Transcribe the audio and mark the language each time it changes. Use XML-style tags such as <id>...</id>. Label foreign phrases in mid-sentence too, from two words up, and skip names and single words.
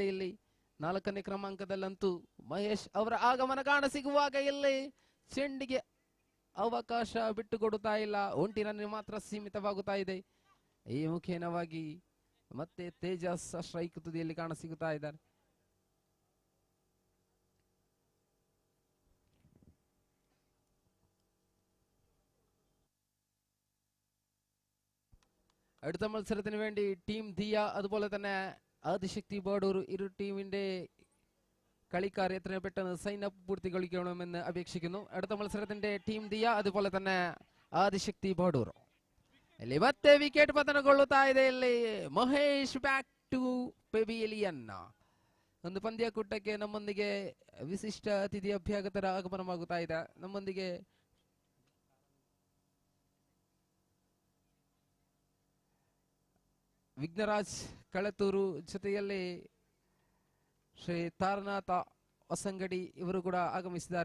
<kn>ಇಲ್ಲಿ 4ನೇ ಕ್ರಮಾಂಕದಲ್ಲಂತೂ ಮಹೇಶ್ ಅವರ ಆಗಮನ ಕಾಣಸಿಗುವಾಗ ಇಲ್ಲಿ ಚೆಂಡಿಗೆ ಅವಕಾಶ ಬಿಟ್ಟುಕೊಡುತ್ತಾ ಇಲ್ಲ. 1 ರನ್ ಮಾತ್ರ ಸೀಮಿತವಾಗುತ್ತಾ ಇದೆ. ಈ ಮುಖೇನವಾಗಿ ಮತ್ತೆ ತೇಜಸ್ ಸ್ಟ್ರೈಕ್ ತುದಿಯಲ್ಲಿ ಕಾಣಸಿಗುತ್ತಾ ಇದ್ದಾರೆ.</kn> <ml>അടുത്ത മത്സരത്തിന് വേണ്ടി ടീം ദിയ അതുപോലെ തന്നെ ആദിശക്തി ബാഡൂർ ഇരു ടീമിന്റെ കളിക്കാർ എത്രയും പെട്ടെന്ന്</ml> <en>sign up</en> <ml>പൂർത്തിಗೊಳಿക്കണമെന്ന് അപേക്ഷിക്കുന്നു. അടുത്ത മത്സരത്തിന്റെ ടീം ദിയ അതുപോലെ തന്നെ ആദിശക്തി ബാഡൂർ.</ml> <kn>ಇಲ್ಲಿ ಮತ್ತೆ ವಿಕೆಟ್ ಪತನಗೊಳ್ಳುತ್ತಾ ಇದೆ. ಇಲ್ಲಿ ಮಹೇಶ್</kn> <en>back to pavilion.</en> <kn>ಒಂದು ಪಂದ್ಯಾಕೂಟಕ್ಕೆ ನಮ್ಮೊಂದಿಗೆ ವಿಶಿಷ್ಟ ಅತಿಥಿ ಅಭ್ಯಾಗತರ ಆಗಮನವಾಗುತ್ತಾ ಇದೆ. ನಮ್ಮೊಂದಿಗೆ ವಿಘ್ನರಾಜ್ ಕಳತೂರು ಜೊತೆಯಲ್ಲಿ ಶ್ರೀ ತಾರನಾಥ ಹೊಸಂಗಡಿ ಇವರು ಕೂಡ ಆಗಮಿಸಿದ್ದಾರೆ.</kn>